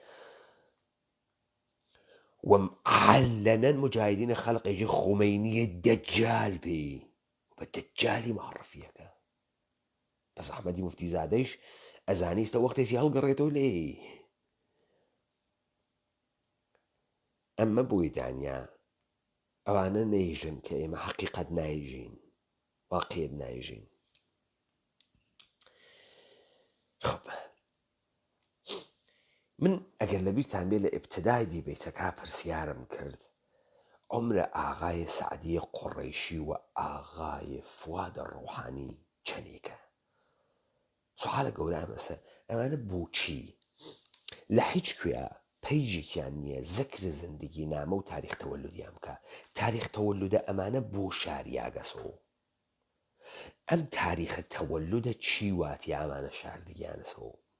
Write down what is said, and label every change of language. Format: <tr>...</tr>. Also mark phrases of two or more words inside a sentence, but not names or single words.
<ckb>و عەلەنەن مجاهیدینە خەلقێکی خومینیە دەجال پێی بە دەجالی معڕفیەکە بەس ئەحمەدی موفتیزادەیش ئەزانیستە وەختێکی هەڵگەڕێتەوە لێ ئەمە بۆی دانیا ئەوانە نەیژن کە ئێمە حەقیقەت نایژین واقعیت نایژین خب من ئەگەر لە بیرتان بێ لە ئیبتیدای دیبێتەکە پرسیارم کرد عمرە ئاغای سەعدی قوڕەیشی و ئاغای فوادە ڕۆحانی چەندێکە سوحالە گەورە مەسە ئەمانە بۆچی لە هیچ کوێ پەیژێکیان نییە زەکر زندگی نامە و تاریخ تەوەلودیان بکە تاریخ تەوەلودە ئەمانە بۆ شاریاگەسەوە ئەم تاریخە تەوەلودە چی واتی ئەمانە شاردگیانەسەوە</ckb>